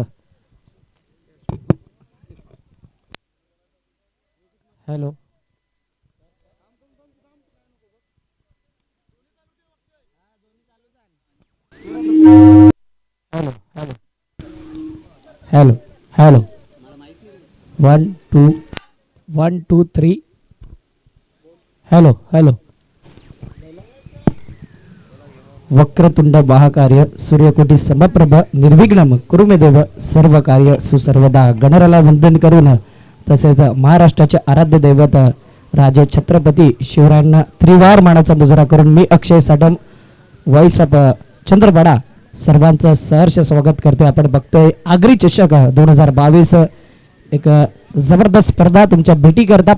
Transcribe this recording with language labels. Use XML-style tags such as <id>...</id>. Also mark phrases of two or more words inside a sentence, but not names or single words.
<en>हेलो हेलो हेलो हेलो हेलो 1 2 1 2 3. हेलो हेलो.</en> <sa>वक्रतुंड महाकार्य सूर्यकोटी समप्रभ निर्विघ्नम कुरुमे देव सर्व कार्य सुसर्वदा.</sa> <mr>गणराला वंदन करून तसेच महाराष्ट्राचे आराध्य दैवत राजे छत्रपती शिवरायांना त्रिवार मानाचा मुजरा करून मी अक्षय साटम वॉइस ऑफ चंद्रपाडा सर्वांचं सहर्ष स्वागत करते. आपण बघतोय आगरी चषक 2022 एक जबरदस्त स्पर्धा तुमच्या भेटी करता.</mr>